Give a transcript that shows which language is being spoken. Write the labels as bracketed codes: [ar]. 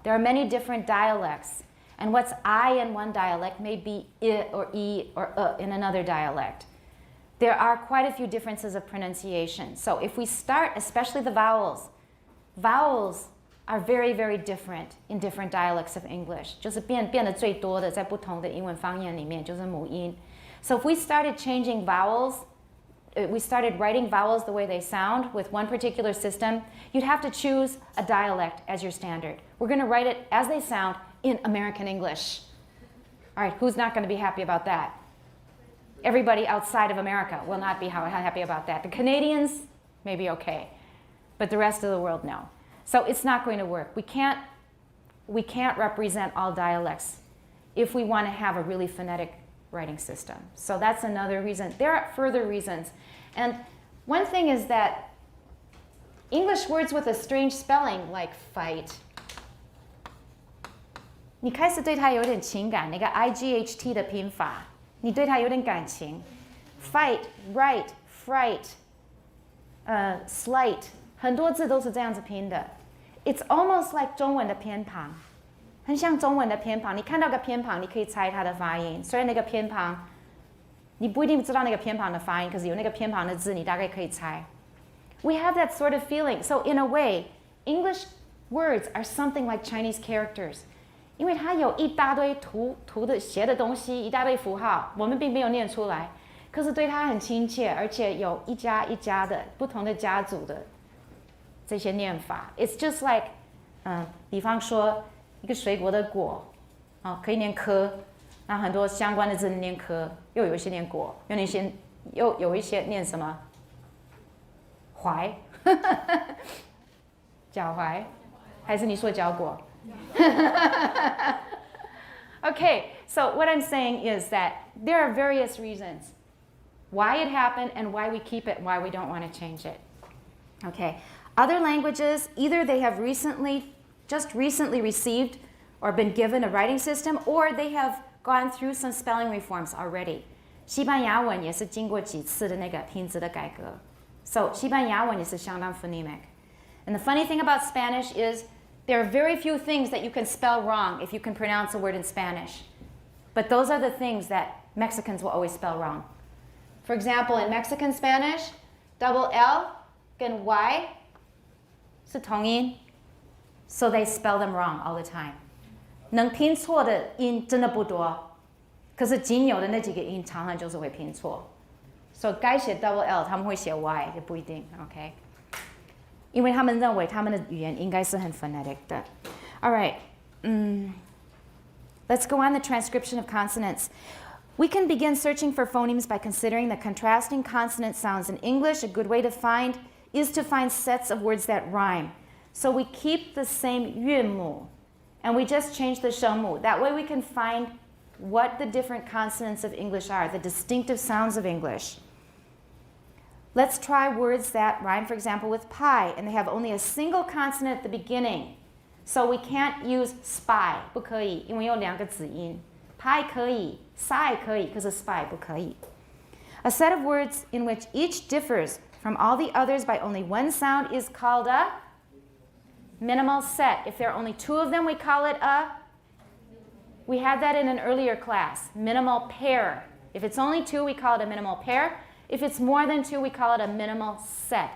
[en] There are many different dialects. And what's I in one dialect may be I or E or in another dialect. There are quite a few differences of pronunciation. So if we start, especially the vowels are very, very different in different dialects of English. [zh] 就是变得最多的在不同的英文方言里面就是母音. [en] So if we started changing vowels, we started writing vowels the way they sound with one particular system, you'd have to choose a dialect as your standard. We're going to write it as they sound in American English. All right, who's not going to be happy about that? Everybody outside of America will not be happy about that. The Canadians may be okay, but the rest of the world, no. So it's not going to work. We can't represent all dialects if we want to have a really phonetic writing system. So that's another reason. There are further reasons. And one thing is that English words with a strange spelling, like fight, [zh] 你开始对它有点情感，那个 IGHT 的拼法，你对它有点感情。 [en] Fight, right, fright, slight， [zh] 很多字都是这样子拼的。 [en] It's almost like [zh] 中文的偏旁，很像中文的偏旁。你看到个偏旁，你可以猜它的发音。虽然那个偏旁，你不一定知道那个偏旁的发音，可是有那个偏旁的字，你大概可以猜。 [en] We have that sort of feeling. So in a way, English words are something like Chinese characters. [zh] 因为它有一大堆图的写的东西，一大堆符号，我们并没有念出来，可是对它很亲切，而且有一家一家的不同的家族的这些念法。 [en] It's just like， [zh] 比方说一个水果的果，可以念科，那很多相关的字念科，又有一些念果，又有一些念什么？踝，脚踝，还是你说脚果？ [en] Okay, so what I'm saying is that there are various reasons why it happened and why we keep it and why we don't want to change it. Okay, other languages, either they have just recently received or been given a writing system, or they have gone through some spelling reforms already. [zh] 西班牙文也是经过几次的那个拼字的改革。 So 西班牙文也是相当 phonemic. [en] And the funny thing about Spanish is there are very few things that you can spell wrong if you can pronounce a word in Spanish. But those are the things that Mexicans will always spell wrong. For example, in Mexican Spanish, double L and Y [zh] 是同音 [en] so they spell them wrong all the time. [zh] 能拼错的音真的不多，可是仅有的那几个音常常就是会拼错。所以该写 double L 他们会写 Y 也不一定 ，OK？因为他们认为他们的语言应该是很 phonetic 的。 [en] All right, let's go on the transcription of consonants. We can begin searching for phonemes by considering the contrasting consonant sounds in English. A good way to find is to find sets of words that rhyme. So we keep the same 韵母, and we just change the 声母. That way we can find what the different consonants of English are, the distinctive sounds of English. Let's try words that rhyme, for example, with pie, and they have only a single consonant at the beginning. So we can't use spy, [zh] 不可以，因为有两个子音。 pie 可以 ，sigh 可以，可是 spy 不可以。 [en] A set of words in which each differs from all the others by only one sound is called a minimal set. If there are only two of them, we call it a, we had that in an earlier class, minimal pair. If it's only two, we call it a minimal pair. If it's more than two, we call it a minimal set.